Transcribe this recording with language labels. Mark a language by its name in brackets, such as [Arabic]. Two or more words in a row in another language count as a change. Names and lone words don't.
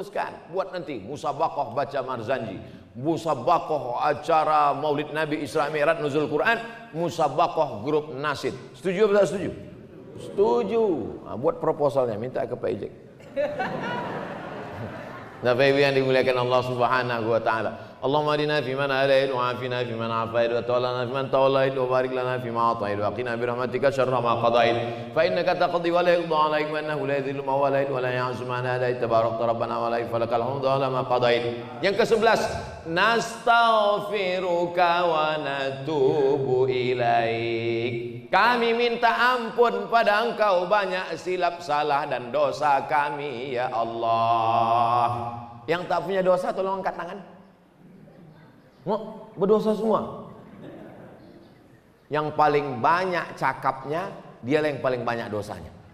[Malay] Buat nanti musabaqah baca Barzanji. Musabaqah acara Maulid Nabi Isra Mi'raj Nuzul Quran, musabaqah grup nasid. Setuju atau tidak setuju? Setuju. Nah, buat proposalnya, minta ke Pak Ijek. Nah, yang dimuliakan Allah [Arabic] سبحانه وتعالى. اللهم اهدنا فيمن هديت وعافنا فيمن عافيت وتولنا فيمن توليت وبارك لنا فيما أعطيت وقنا برحمتك شر ما قضيت فإنك تقضي ولا يقضى عليك وإنه لا يذل ما واليت ولا يعز ما هديت تباركت ربنا ولا فلك الحمد على ما قضيت. [Malay] Yang ke-11, [Arabic] نستغفرك ونتوب إليك. [Malay] Kami minta ampun pada Engkau banyak silap salah dan dosa kami ya Allah. Yang tak punya dosa tolong angkat tangan. Berdosa semua. Yang paling banyak cakapnya, dia yang paling banyak dosanya.